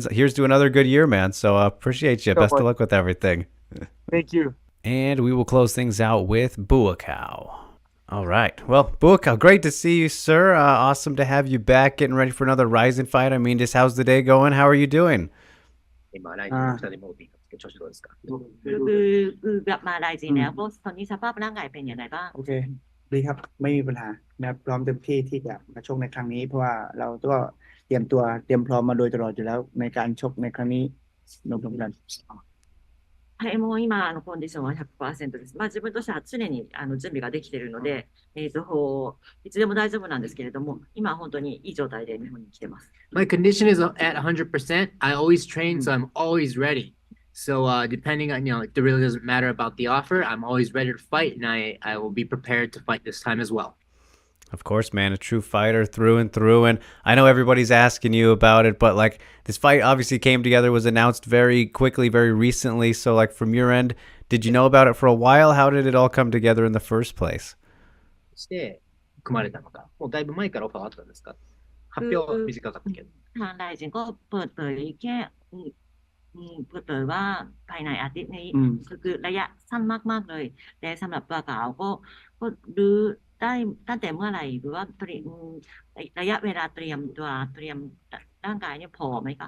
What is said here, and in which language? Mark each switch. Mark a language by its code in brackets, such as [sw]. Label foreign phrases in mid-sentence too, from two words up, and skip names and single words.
[en] Here's to another good year, man. So appreciate you. so Best of much. luck with everything. Thank you. And we will close things out with Buakaw. All right. Well, Buakaw, great to see you, sir. Awesome to have you back, getting ready for another Ryzen fight. I mean, just how's the day going? How are you doing? [ja] 今、ライジンの下でもっていいか調子どうですか [th] กลับมาไลจีแล้วโบตอนนี้สภาพร่างกายเป็นยังไงบ้าง โอเคดีครับไม่มีปัญหานะครับพร้อมเต็มที่ที่จะมาชกในครั้งนี้เพราะว่าเราก็เตรียมพร้อมมาโดยตลอดอยู่แล้วในการชกในครั้งนี้นมกัน [ja] はい、もう今コンディションは100%です。自分としては常に準備ができているので、いつでも大丈夫なんですけれども、今は本当にいい状態で日本に来てます。 [en] My condition is at 100%. I always train, so I'm always ready. So depending on, it really doesn't matter about the offer. I'm always ready to fight, and I will be prepared to fight this time as well. Of course, man, a true fighter through and through. And I know everybody's asking you about it, but like this fight obviously came together, was announced very quickly, very recently. So like from your end, did you know about it for a while? How did it all come together in the first place? [ja] して組まれたのか、もうだいぶ前からオファーあったんですか？発表は短かったけど。 [th] ทางไลจีก็เปิดเผยแค่เปิดเผยว่าภายในอาทิตย์นี้คือระยะสั้นมากๆเลยแต่สำหรับตัวเขาก็ดูได้ตั้งแต่เมื่อไหร่หรือว่าระยะเวลาเตรียมร่างกายเนี่ยพอไหมคะ